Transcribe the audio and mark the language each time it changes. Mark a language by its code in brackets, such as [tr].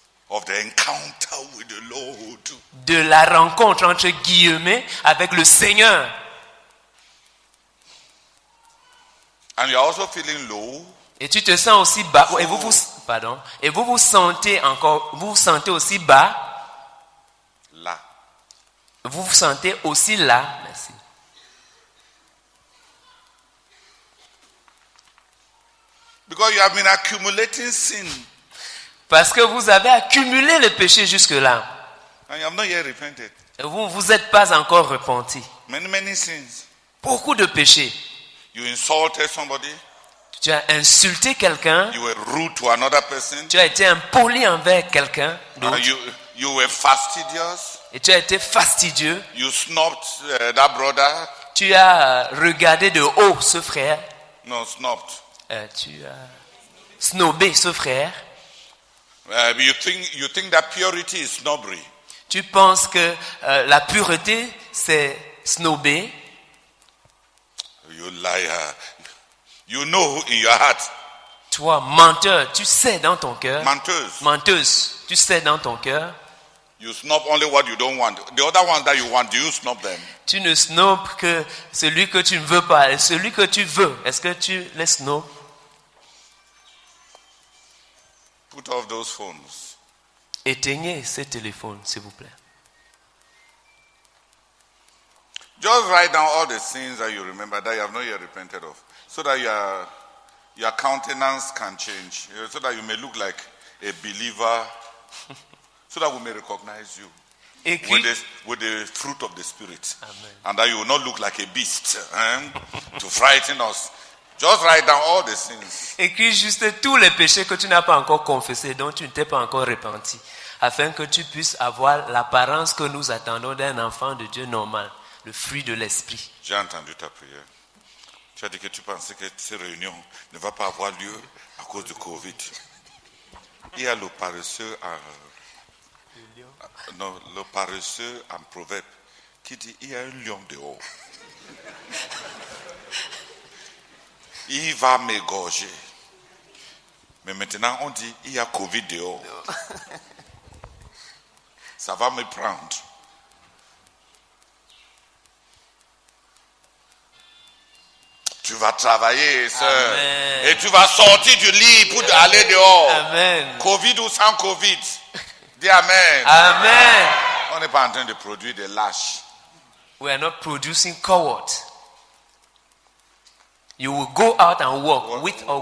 [en] Of the encounter with the Lord. [fr] de la rencontre entre guillemets avec le Seigneur. [en] And you're also feeling low. [fr] Et tu te sens aussi bas. Et vous vous sentez encore, vous vous sentez aussi bas. Là. Vous vous sentez aussi là. Merci. [en] Because you have been accumulating sin. [fr] Parce que vous avez accumulé le péché jusque-là. [en] And you have not yet repented. [fr] Et vous ne vous êtes pas encore repenti. [en] Many sins. [fr] Beaucoup de péchés. [en] You insulted somebody. [fr] Tu as insulté quelqu'un. [en] You were rude to another person. [fr] Tu as été impoli envers quelqu'un d'autre. [en] You were fastidious. [fr] Et tu as été fastidieux. [en] You snubbed that brother. [fr] Tu as regardé de haut ce frère. [en] No, snubbed. [fr] Tu as snobé ce frère. [en] You think that purity is snobbery. [fr] Tu penses que la pureté, c'est snobé. [en] You liar. You know in your heart. [fr] Toi, menteur, tu sais dans ton cœur. Menteuse. Menteuse, tu sais dans ton cœur. [en] You snob only what you don't want. The other ones that you want, do you snob them? [fr] Tu ne snobes que celui que tu ne veux pas. Et celui que tu veux, est-ce que tu les snobes? [en] Put off those phones. [fr] Éteignez ces téléphones, s'il vous plaît. [en] Just write down all the sins that you remember that you have not yet repented of, so that your countenance can change, so that you may look like a believer, so that we may recognize you with the fruit of the Spirit. Amen. And that you will not look like a beast to frighten us. Just write down all the sins. [fr] Écris juste tous les péchés que tu n'as pas encore confessés, dont tu ne t'es pas encore repenti, afin que tu puisses avoir l'apparence que nous attendons d'un enfant de Dieu normal, le fruit de l'esprit. J'ai entendu ta prière. Tu as dit que tu pensais que cette réunion ne va pas avoir lieu à cause du Covid. Il y a le paresseux le paresseux en proverbe qui dit il y a un lion dehors. Il va m'égorger. Mais maintenant on dit il y a Covid dehors. Ça va me prendre. Tu vas travailler, sœur. Amen. Et tu vas sortir du lit pour aller dehors. Amen. Covid ou sans Covid. Dis Amen. Amen. On n'est pas en train de produire des lâches. [en] We are not producing cowards. You will go out and walk with or